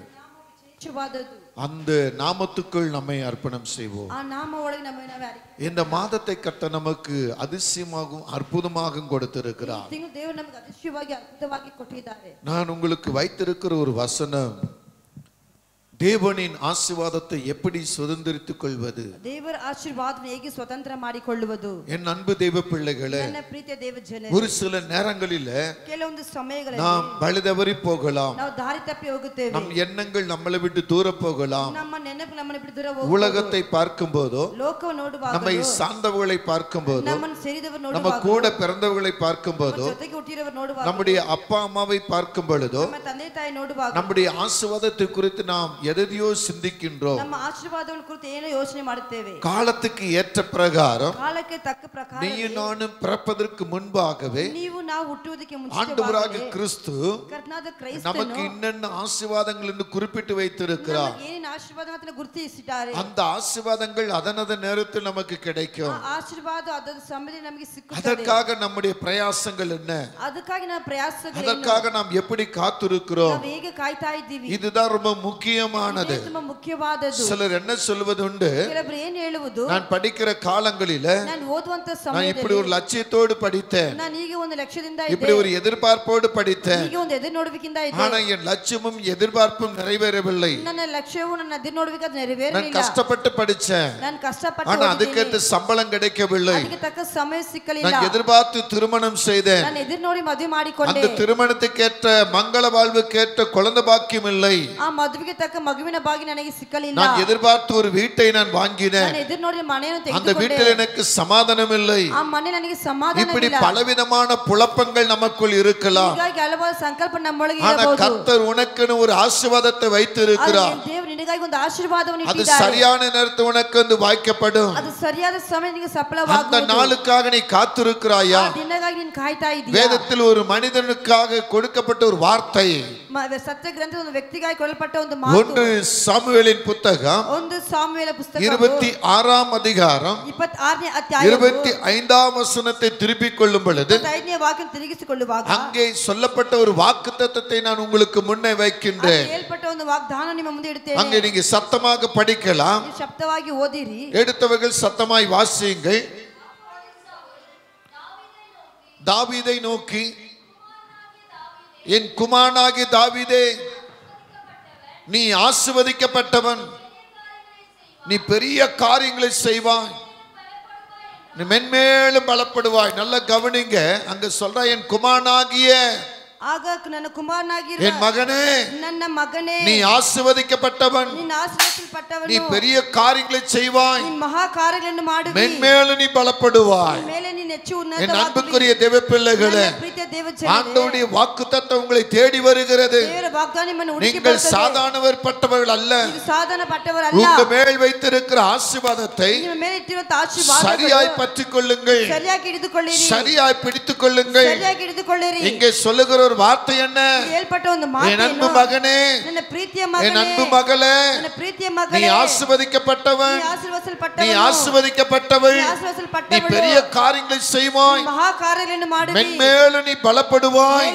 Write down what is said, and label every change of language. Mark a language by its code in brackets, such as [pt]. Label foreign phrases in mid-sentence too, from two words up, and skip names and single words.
[ta] அந்த நாமத்துக்குள் நம்மை அர்ப்பணம் செய்வோம். இந்த மாதத்தை கர்த்தர் நமக்கு அதிசயமாகவும் அற்புதமாகவும் கொடுத்திருக்கிறார். நான் உங்களுக்கு வைத்திருக்கிற ஒரு வசனம், தேவனின் ஆசீர்வாதத்தை எப்படி சுதந்திரித்துக் கொள்வது, [kn] ದೇವರ ಆಶೀರ್ವಾದವನ್ನು ಹೇಗೆ ಸ್ವತಂತ್ರ ಮಾಡಿಕೊಳ್ಳುವುದು. [ta] என் அன்பு தேவ பிள்ளைகளே, [kn] ನನ್ನ ಪ್ರೀತಿಯ ದೇವ ಜನರೇ, [ta] ஒரு சில நேரங்களில் [kn] ಕೆಲವೊಂದು ಸಮಯಗಳಲ್ಲಿ [ta] நாம் வழிதவறி போகலாம். [kn] ನಾವು ದಾರಿ ತಪ್ಪಿ ಹೋಗುತ್ತೇವೆ. [ta] நம் எண்ணங்கள் நம்மளை விட்டு தூர போகலாம். [kn] ನಮ್ಮ ನೆನಪು ನಮ್ಮನ್ನು ಬಿಟ್ಟು ದೂರ ಹೋಗುವುದು. [ta] உலகத்தை பார்க்கும்போதோ, [kn] ಲೋಕವನ್ನು ನೋಡುವಾಗ, [ta] நம்மை சார்ந்தவர்களை பார்க்கும்போதோ, [kn] ನಮ್ಮನ್ನು ಸೇರಿದವರು ನೋಡುವಾಗ, [ta] நம்ம கூட பிறந்தவர்களை பார்க்கும்போதோ, [kn] ಜೊತೆಗೆ ಹುಟ್ಟಿದವರು ನೋಡುವಾಗ, [ta] நம்முடைய அப்பா அம்மாவை பார்க்கும் பொழுதோ, [kn] ನಮ್ಮ ತಂದೆ ತಾಯಿ ನೋಡುವಾಗ, [ta] நம்முடைய ஆசீர்வாதத்தை குறித்து நாம் எதையோ சிந்திக்கின்றோம். [kn] ನಮ್ಮ ಆಶೀರ್ವಾದವನ್ನು ಕುರಿತು ಏನೋ ಯೋಚನೆ ಮಾಡುತ್ತೇವೆ. [ta] காலத்துக்கு ஏற்ற பிரகாரம், [kn] ಕಾಲಕ್ಕೆ ತಕ್ಕ ಪ್ರಕಾರ, [ta] நீயும் நானும் பிறப்பதற்கு முன்பாகவே [kn] ನೀವು ನಾವು ಹುಟ್ಟುವುದಕ್ಕೆ ಮುಂಚಿತವಾಗಿ [ta] ஆண்டவராகிய கிறிஸ்து [kn] ಕರ್ತನಾದ ಕ್ರೈಸ್ತನು [ta] நமக்கு என்னென்ன ஆசீர்வாதங்கள் என்று குறிப்பிட்டு வைத்திருக்கிறார். [kn] ಏನೇನು ಆಶೀರ್ವಾದವನ್ನು ಗುರುತಿಸಿದ್ದಾರೆ. [ta] அந்த ஆசீர்வாதங்கள் அதனது நேரத்தில் நமக்கு கிடைக்கும். [kn] ಆಶೀರ್ವಾದ ಅದರ ಸಮಯದಲ್ಲಿ ನಮಗೆ ಸಿಕ್ಕುತ್ತದೆ. [ta] அதற்காக நம்முடைய பிரயாசங்கள் என்ன, [kn] ಅದಕ್ಕಾಗಿ ನಮ್ಮ ಪ್ರಯಾಸಗಳು, [ta] அதற்காக நாம் எப்படி காத்திருக்கிறோம், [kn] ನಾವು ಹೇಗೆ ಕಾಯ್ತಾ ಇದ್ದೀವಿ, [ta] இதுதான் ரொம்ப முக்கியமானது. [kn] ತುಂಬಾ ಮುಖ್ಯವಾದದ್ದು. [ta] சிலர் என்ன சொல்வது உண்டு, [kn] ಕೆಲವರು ಏನು ಹೇಳುವುದು, [ta] நான் படிக்கிற காலங்களில [kn] ನಾನು ಓದುವಂತ [ta] நான் [kn] ಸಮಯದಲ್ಲಿ [ta] இப்படி ஒரு லட்சியத்தோடு படித்தேன், [kn] ನಾನು ಈಗ ಒಂದು ಲಕ್ಷ್ಯದಿಂದ [ta] இப்படி [kn] ಇದ್ದೆ, [ta] ஒரு எதிர்பார்ப்போடு படித்தேன். [kn] ಈಗ ಒಂದು ಎದುರು ನೋಡುವಿಕಿಂದ ಇದ್ದೆ. [ta] ஆனா என் லட்சியமும் எதிர்பார்ப்பும் நிறைவேறவில்லை. [kn] ನನ್ನ ಲಕ್ಷ್ಯವು ನನ್ನ ಎದುರು ನೋಡುವಿಕೆ [ta] நான் [kn] ನೆರವೇರಲಿಲ್ಲ. [ta] கஷ்டப்பட்டு படிச்சேன், [kn] ನಾನು ಕಷ್ಟಪಟ್ಟು [ta] ஆனா அதுக்கேற்ற சம்பளம் கிடைக்கவில்லை. [kn] ಅದಕ್ಕೆ ತಕ್ಕ ಸಮಯ ಸಿಕ್ಕಲಿಲ್ಲ. [ta] நான் எதிர்பார்த்து திருமணம் செய்தேன், [kn] ನಾನು ಎದುರು ನೋಡಿ ಮದುವೆ ಮಾಡಿಕೊಂಡೆ. [ta] அந்த திருமணத்துக்கேற்ற மங்கள வாழ்வுக்கேற்ற குழந்தை பாக்கியம் இல்லை. [kn] ಆ ಮದುವೆಗೆ ತಕ್ಕ ಮಗುವಿನ ಭಾಗ್ಯ ನನಗೆ ಸಿಕ್ಕಲಿಲ್ಲ. [ta] நான் எதிர்பார்த்து ஒரு வீட்டை நான் வாங்கினேன், [kn] ನಾನು ಎದುರು ನೋಡಿ ಮನೆಯನ್ನು [ta] அந்த [kn] ತೆಗೆದುಕೊಂಡೆ. [ta] வீட்டில் எனக்கு சமாதானம் இல்லை. [kn] ಆ ಮನೆ ನನಗೆ ಸಮಾಧಾನ [ta] இப்படி [kn] ಇಲ್ಲ. [ta] பலவிதமான குழப்பங்கள் நமக்குள் இருக்கலாம். [kn] ಹೀಗಾಗಿ ಹಲವಾರು ಸಂಕಲ್ಪ ನಮ್ಮೊಳಗೆ [ta] ஆனா [kn] ಇರಬಹುದು. [ta] கர்த்தர் உனக்குன்னு ஒரு ஆசீர்வாதத்தை வைத்திருக்கிறார். [kn] ದೇವರು ನಿನಗಾಗಿ ಒಂದು ಆಶೀರ್ವಾದವನ್ನು [ta] அது [kn] ಇಟ್ಟಿದ್ದಾರೆ. [ta] சரியான நேரத்தில் உனக்கு வந்து வாய்க்கப்படும். [kn] ಅದು ಸರಿಯಾದ ಸಮಯ ನಿನಗೆ [ta] அந்த [kn] ಸಫಲವಾಗುವುದು. [ta] நாளுக்காக நீ காத்திருக்கிறாயா? [kn] ಆ ದಿನಗಾಗಿ ನೀನು ಕಾಯ್ತಾ ಇದೀಯಾ? [ta] வேதத்தில் ஒரு மனிதனுக்காக கொடுக்கப்பட்ட ஒரு வார்த்தை, [kn] ಸತ್ಯ ಗ್ರಂಥ ಒಂದು ವ್ಯಕ್ತಿಗಾಗಿ ಕೊಡಲ್ಪಟ್ಟ ಒಂದು ಮಾತು. [ta] 1 சாமுவேலின் புத்தகம் [kn] ಒಂದು ಸಾಮುವೇಲ ಪುಸ್ತಕ [ta] 26ஆம் அதிகாரம் [kn] 26ನೇ ಅಧ್ಯಾಯ [ta] 25ஆம் வசனத்தை திருப்பிக் கொள்ளும் பொழுது [kn] 25ನೇ ವಾಕ್ಯ ತಿರುಗಿಸಿಕೊಳ್ಳುವಾಗ [ta] அங்கே சொல்லப்பட்ட ஒரு வாக்குத்தத்தத்தை நான் உங்களுக்கு முன்னே வைக்கின்றேன். [kn] ಹೇಳ್ಪಟ್ಟ ಒಂದು ವಾಗ್ದಾನ ನಿಮ್ಮ ಮುಂದೆ ಇಡುತ್ತೇನೆ. [ta] அங்கே நீங்க சத்தமாக படிக்கலாம். [kn] ನೀವು ಶಬ್ದವಾಗಿ ಓದಿರಿ. [ta] எடுத்தவர்கள் சத்தமாய் வாசியுங்கள். தாவீதை நோக்கி, என் குமாரனாகிய தாவீதே, நீ ஆசீர்வதிக்கப்பட்டவன், நீ பெரிய காரியங்களை செய்வாய், நீ மென்மேலும் பலப்படுவாய். நல்ல கவனிங்க, அங்க சொல்ற என் குமாரனாகிய, [kn] ಆಗ ನನ್ನ ಕುಮಾರನಾಗಿರುವ [ta] என் மகனே, [kn] ನನ್ನ ಮಗನೇ, [ta] நீ ஆசீர்வதிக்கப்பட்டவன், [kn] ನೀನು ಆಶೀರ್ವದಿಸಲ್ಪಟ್ಟವನು, [ta] நீ பெரிய காரியங்களை செய்வாய், [kn] ನೀನು ಮಹಾ ಕಾರ್ಯಗಳನ್ನು ಮಾಡುವಿ, [ta] மென்மேலும் நீ பலப்படுவாய். [kn] ಮೇಲೆ ನೀನು ಹೆಚ್ಚು [ta] என் [kn] ಉನ್ನತವಾಗುವಿ. [ta] அன்புக்குரிய தேவ பிள்ளைகளே, [kn] ನನ್ನ ಪ್ರೀತಿಯ ದೇವ ಜನರೇ, [ta] ஆண்டவருடைய வாக்குத்தத்தம் உங்களை தேடி வருகிறது. [kn] ದೇವರ ವಾಗ್ದಾನ ನಿಮ್ಮನ್ನು ಹುಡುಕಿ [ta] நீங்கள் [kn] ಬರುತ್ತದೆ. [ta] சாதாரணப்பட்டவர்கள் அல்ல. [kn] ನೀವು ಸಾಧಾರಣಪಟ್ಟವರಲ್ಲ. [ta] உங்க மேல் வைத்திருக்கிற ஆசீர்வாதத்தை [kn] ನಿಮ್ಮ ಮೇಲೆ ಇಟ್ಟಿರುವ ಆಶೀರ್ವಾದಗಳು [ta] சரியாய் பற்றிக் கொள்ளுங்கள், [kn] ಸರಿಯಾಗಿ ಹಿಡಿದುಕೊಳ್ಳಿರಿ, [ta] சரியாய் பிடித்துக் கொள்ளுங்கள். [kn] ಸರಿಯಾಗಿ ಹಿಡಿದುಕೊಳ್ಳಿರಿ. [ta] இங்கே சொல்லுகிற ஒரு வார்த்தை என்ன? [kn] ಹೇಳ್ಪಟ್ಟ ಒಂದು [ta] என் [kn] ಮಾತು [ta] அன்பு [kn] ಏನು? [ta] மகனே, [kn] ನನ್ನ ಪ್ರೀತಿಯ [ta] என் [kn] ಮಗನೇ, [ta] அன்பு மகளே, [kn] ನನ್ನ ಪ್ರೀತಿಯ [ta] நீ [kn] ಮಗನೇ, [ta] ஆசீர்வதிக்கப்பட்டவன், [kn] ನೀ [ta] நீ [kn] ಆಶೀರ್ವದಿಸಲ್ಪಟ್ಟವನು, [ta] ஆசீர்வதிக்கப்பட்டவள், [kn] ನೀ [ta] நீ [kn] ಆಶೀರ್ವದಿಸಲ್ಪಟ್ಟವಳು, [ta] பெரிய காரியங்களை செய்வாய், [kn] ಮಹಾ ಕಾರ್ಯಗಳನ್ನು ಮಾಡುವಿ, [ta] மென்மேலும் நீ பலப்படுவாய்,